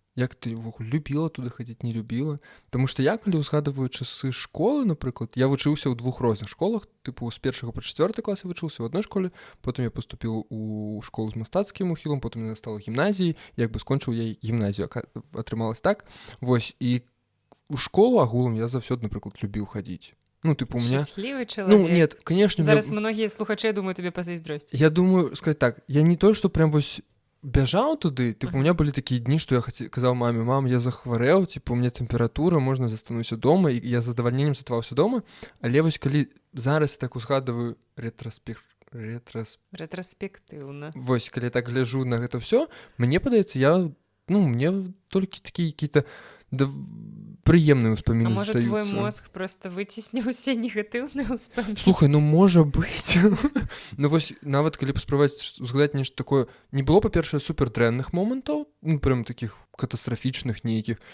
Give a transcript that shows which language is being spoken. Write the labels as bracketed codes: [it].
[be] Як ты увогуле любіла туды хадзіць, не любіла? Таму што я, калі ўзгадываю часы школы, напрыклад, я вучыўся ў 2 розных школах, тыпу з 1 па 4 клас я вучыўся ў адной школе, потым я паступіў у школу з мастацкім ухілам, потым я стала гімназіяй, як бы скончыў я гімназію, атрымалась так. Вось, і у школу агулам я заўсёды, напрыклад, любіў хадзіць. [ru] Ну, типа, у меня... Счастливый человек. Ну, нет, конечно... [be] Зараз многие слухачи, я думаю, тебе позайздрости. [ru] Я думаю, сказать так, я не то, что прям вось бежал туды, типа, у меня были такие дни, что я сказал маме, мам, я захворел, типа, у меня температура, можно застануся дома, и я с задовольнением заставался дома, [be] але вось, калі зараз так узгадываю [ru] ретроспективно. [be] Вось, калі я так гляжу на гэта все, мне падаецца, мне толькі [ru] такие какие-то [be] прыемныя ўспаміны застаюцца. А можа, твой мозг просто выцесніў усе негатыўныя ўспаміны? Слухай, можа быць. Ну вось, нават калі паспрабаваць узгадаць нешта такое, не было, па-першае, супер дрэнных момантаў, прям такіх катастрафічных нейкіх.